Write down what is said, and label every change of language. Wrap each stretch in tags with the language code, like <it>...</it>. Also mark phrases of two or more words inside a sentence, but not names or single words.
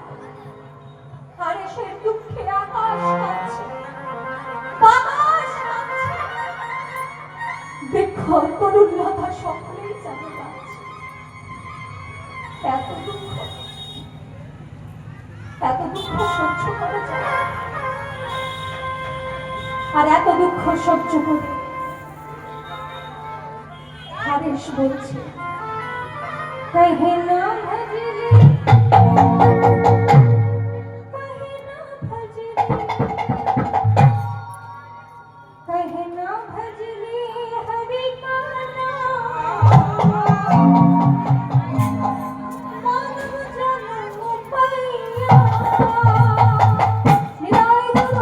<bn>হারেশের দুঃখে আকাশ কাঁপছে, বাতাস কাঁপছে, বৃক্ষ তরুণলতা সকলেই যেন কাঁপছে। এত দুঃখ সহ্য করা যায়? আর এত দুঃখ সহ্য করে হারেশ বলছে,</bn> <hi>कहे ना भजले कहे ना भजले हरि का नाम मानव जन्म पैया निराय गुरु</hi>